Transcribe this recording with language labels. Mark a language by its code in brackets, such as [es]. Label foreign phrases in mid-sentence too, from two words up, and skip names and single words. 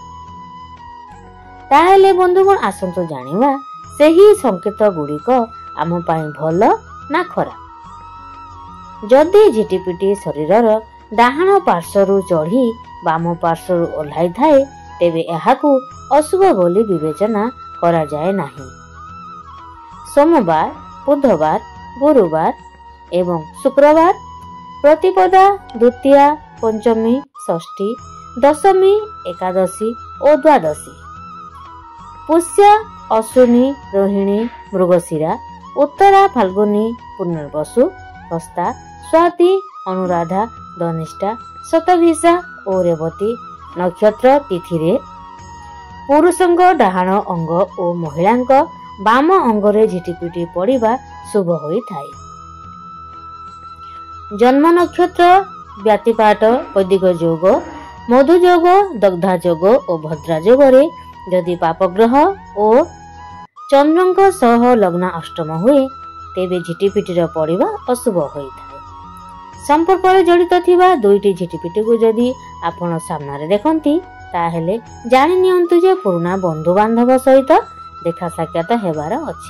[or] ତାହେଲେ ବନ୍ଧୁଗଣ ଆସନ୍ତୁ ଜାଣିବା ସେହି ସଙ୍କେତ ଗୁଡ଼ିକ ଆମ ପାଇଁ ଭଲ ନା ଖରାପ। ଯଦି ଝିଟିପିଟି ଶରୀରର ଡାହାଣ ପାର୍ଶ୍ୱରୁ ଚଢ଼ି ବାମ ପାର୍ଶ୍ୱରୁ ଓହ୍ଲାଇ ଥାଏ, ତେବେ ଏହାକୁ ଅଶୁଭ ବୋଲି ବିବେଚନା କରାଯାଏ ନାହିଁ। ସୋମବାର, ବୁଧବାର, ଗୁରୁବାର ଏବଂ ଶୁକ୍ରବାର, ପ୍ରତିପଦା, ଦ୍ୱିତୀୟା, ପଞ୍ଚମୀ, ଷଷ୍ଠୀ, ଦଶମୀ, ଏକାଦଶୀ ଓ ଦ୍ୱାଦଶୀ, ପୁଷ୍ୟ, ଅଶ୍ୱିନୀ, ରୋହିଣୀ, ମୃଗଶିରା, ଉତ୍ତରା, ଫାଲ୍ଗୁନୀ, ପୁନର୍ବସୁ, ହସ୍ତା, ସ୍ୱାତି, ଅନୁରାଧା, ଧନିଷ୍ଠା, ଶତଭିଷା ଓ ରେବତୀ ନକ୍ଷତ୍ର ତିଥି ରେ ପୁରୁଷଙ୍କ ଡାହାଣ ଅଙ୍ଗ ଓ ମହିଳାଙ୍କ ବାମ ଅଙ୍ଗ ରେ ଝିଟିପିଟି ପଡ଼ିବା ଶୁଭ ହୋଇ ଥାଏ। ଜନ୍ମ ନକ୍ଷତ୍ର ବ୍ୟତୀପାତ, ବୈଦିକ ଯୋଗ, ମଧୁ ଯୋଗ, ଦଗ୍ଧା ଯୋଗ ଓ ଭଦ୍ରା ଯୋଗ ରେ ଯଦି ପାପଗ୍ରହ ଓ ଚନ୍ଦ୍ରଙ୍କ ସହ ଲଗ୍ନ ଅଷ୍ଟମ ହୁଏ, ତେବେ ଝିଟିପିଟିର ପଡ଼ିବା ଅଶୁଭ ହୋଇ ଥାଏ। ସମ୍ପର୍କ ରେ ଜଡ଼ିତ ଥିବା ଦୁଇଟି ଝିଟିପିଟି କୁ ଯଦି ଆପଣ ସାମ୍ନାରେ ଦେଖନ୍ତି, ତାହେଲେ ଜାଣି ନିଅନ୍ତୁ ଯେ ପୁରୁଣା ବନ୍ଧୁ ବାନ୍ଧବ ସହିତ ଦେଖା ସାକ୍ଷାତ ହେବାର ଅଛି।